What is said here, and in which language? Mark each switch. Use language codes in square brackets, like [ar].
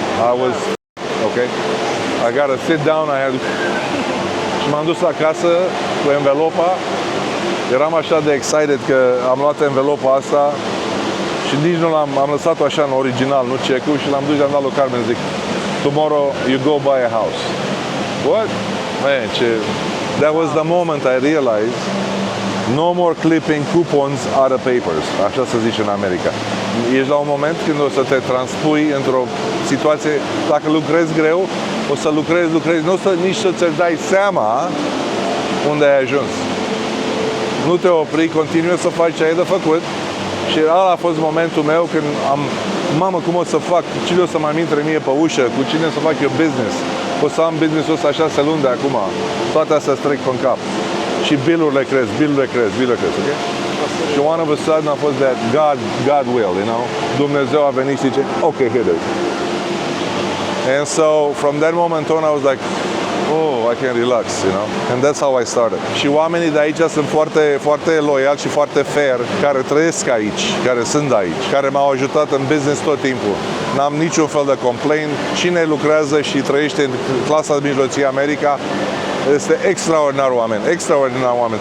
[en] I was okay. I gotta sit down. [ro] Și m-am dus acasă cu envelopa. Eram așa de excited că am luat envelopa asta și nici nu am lăsat-o așa în original, nu check-ul, și l-am dus și am dat lui Carmen, zic, [en] tomorrow you go buy a house. What? Man, that was the moment I realized no more clipping coupons out of papers. [ro] Așa se zice în America. Ești la un moment când o să te transpui într-o situație, dacă lucrezi greu, o să lucrezi, nu o să nici să-ți dai seama unde ai ajuns. Nu te opri, continui să faci ce ai de făcut. Și ăla a fost momentul meu când mamă, cum o să fac, cine o să mă intre mie pe ușă, cu cine să fac eu business. O să am business-ul ăsta 6 luni de acum. Toate astea trec pe cap. Și bill-urile cresc, ok? [en] Și one of a sudden [ro] a fost [en] that God will, you know? [ro] Dumnezeu a venit și zice, [en] ok, here it is. And so, from that moment on, I was like, oh, I can relax, you know? And that's how I started. [ro] Și oamenii de aici sunt foarte, foarte loiali și foarte fair, care trăiesc aici, care sunt aici, care m-au ajutat în business tot timpul. N-am niciun fel de complaint. Cine lucrează și trăiește în clasa de mijlocie America, este extraordinar oameni, extraordinar oameni.